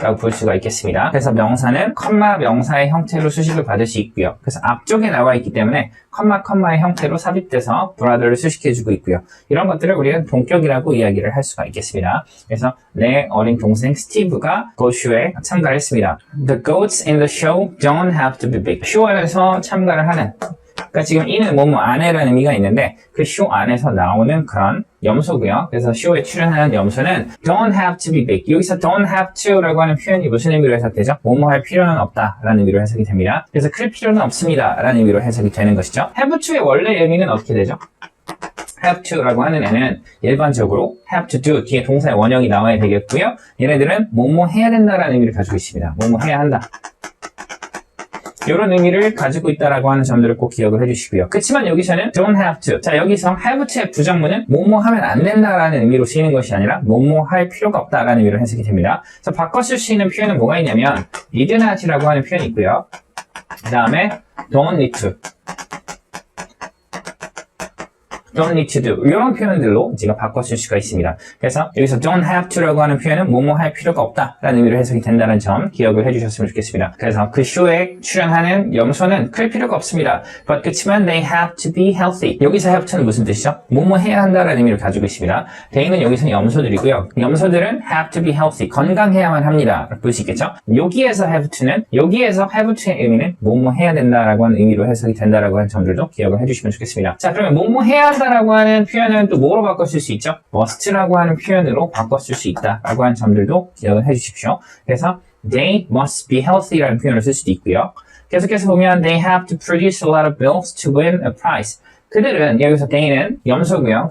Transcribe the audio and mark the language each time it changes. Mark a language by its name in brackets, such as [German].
[Korean] 라고 볼 수가 있겠습니다. 그래서 명사는 컴마 명사의 형태로 수식을 받을 수 있고요. 그래서 앞쪽에 나와 있기 때문에 컴마의 형태로 삽입돼서 brother를 수식해주고 있고요. 이런 것들을 우리는 동격이라고 이야기를 할 수가 있겠습니다. 그래서 내 어린 동생 스티브가 고쇼에 참가를 했습니다. [English] The goats in the show don't have to be big. [Korean] 쇼에서 참가를 하는 그러니까 지금 이는 뭐뭐 안에라는 의미가 있는데 그 쇼 안에서 나오는 그런 염소고요. 그래서 쇼에 출연하는 염소는 [English] don't have to be big. [Korean] 여기서 don't have to라고 하는 표현이 무슨 의미로 해석되죠? 뭐뭐 할 필요는 없다라는 의미로 해석이 됩니다. 그래서 클 필요는 없습니다라는 의미로 해석이 되는 것이죠. have to의 원래 의미는 어떻게 되죠? have to라고 하는 애는 일반적으로 have to do 뒤에 동사의 원형이 나와야 되겠고요. 얘네들은 뭐뭐 해야 된다라는 의미를 가지고 있습니다. 뭐뭐 해야 한다. 이런 의미를 가지고 있다라고 하는 점들을 꼭 기억을 해주시고요. 그렇지만 여기서는 [English] don't have to. [Korean] 자, 여기서 have to의 부정문은 뭐뭐 하면 안 된다라는 의미로 쓰이는 것이 아니라 뭐뭐 할 필요가 없다라는 의미로 해석이 됩니다. 그래서 바꿔 쓸 수 있는 표현은 뭐가 있냐면 [English] need not [Korean] 이라고 하는 표현이 있고요. 그 다음에 [English] don't need to. don't need to do [Korean] 이런 표현들로 제가 바꿔 쓸 수가 있습니다. 그래서 여기서 don't have to라고 하는 표현은 뭐뭐 할 필요가 없다라는 의미로 해석이 된다는 점 기억을 해주셨으면 좋겠습니다. 그래서 그 쇼에 출연하는 염소는 클 필요가 없습니다. [English] But [Korean] 그렇지만 [English] they have to be healthy. [Korean] 여기서 have to는 무슨 뜻이죠? 뭐뭐 해야 한다라는 의미를 가지고 있습니다. they는 여기서는 염소들이고요. 염소들은 [English] have to be healthy. [Korean] 건강해야만 합니다. 볼 수 있겠죠? 여기에서 have to는 여기에서 have to의 의미는 뭐뭐 해야 된다라고 하는 의미로 해석이 된다라고 하는 점들도 기억을 해주시면 좋겠습니다. 자, 그러면 뭐뭐 해야 한다 하다라고 하는 표현은 또 뭐로 바꿔 쓸 수 있죠? must라고 하는 표현으로 바꿔 쓸 수 있다라고 하는 점들도 기억을 해주십시오. 그래서 [English] they must be healthy [Korean] 라는 표현을 쓸 수도 있고요. 계속해서 보면 [English] they have to produce a lot of milk to win a prize. [Korean] 그들은, 여기서 they는 염소고요.